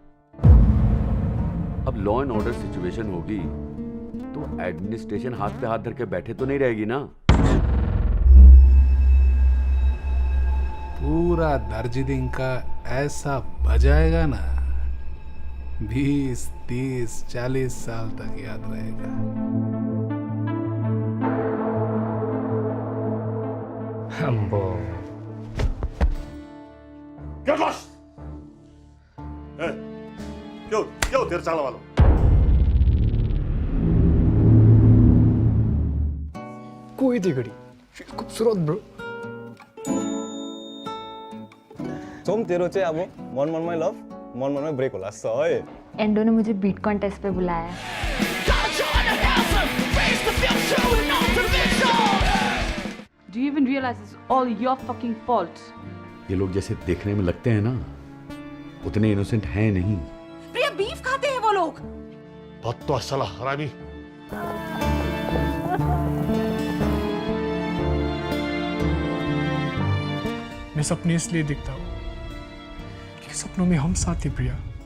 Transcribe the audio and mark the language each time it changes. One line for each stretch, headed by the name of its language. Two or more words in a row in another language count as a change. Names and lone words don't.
Hindi: अब
English: law and order situation
Hindi: होगी तो एडमिनिस्ट्रेशन हाथ पे हाथ धर के बैठे तो नहीं रहेगी ना। पूरा दार्जिलिंग का ऐसा बजाएगा ना, 20, 30, 40 साल तक याद रहेगा। Ambo.
English: Get lost!
Hindi: Hey, क्यों तेरे चाल वालों? कोई थी घड़ी खूबसूरत ब्रो।
Nepali: सोम तेरो चाहिँ अब मन मनमै लभ मन मनमै ब्रेक होला जस्तो है।
Hindi: एंडो ने मुझे
English: beat contest
Hindi: पे बुलाया है।
English: Do you even realize it's all your fucking fault?
Hindi: ये लोग जैसे देखने में लगते हैं ना, उतने इनोसेंट हैं नहीं। प्रिया, बीफ खाते हैं वो लोग। बत्तवा साला हरामी। मैं सपने इसलिए दिखता हूँ कि सपनों में हम साथ थे प्रिया।